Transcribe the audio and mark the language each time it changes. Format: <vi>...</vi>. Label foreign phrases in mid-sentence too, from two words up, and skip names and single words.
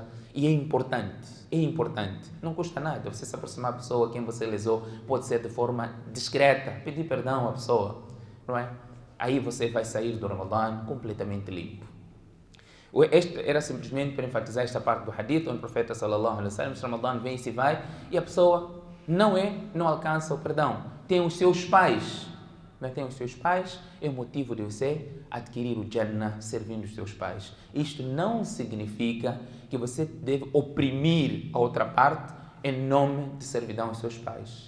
<pt>E é importante. Não custa nada. Você se aproximar da pessoa a quem você lesou, pode ser de forma discreta, pedir perdão à pessoa, não é? Aí você vai sair do Ramadã completamente limpo. Este era simplesmente para enfatizar esta parte do hadith, onde o profeta</pt> <ar>صلى الله عليه وسلم,</ar> <pt>o Ramadã vem e se vai, e a pessoa não alcança o perdão. Tem os seus pais, é o motivo de você adquirir o Jannah servindo os seus pais. Isto não significa que você deve oprimir a outra parte em nome de servidão aos seus pais.</pt>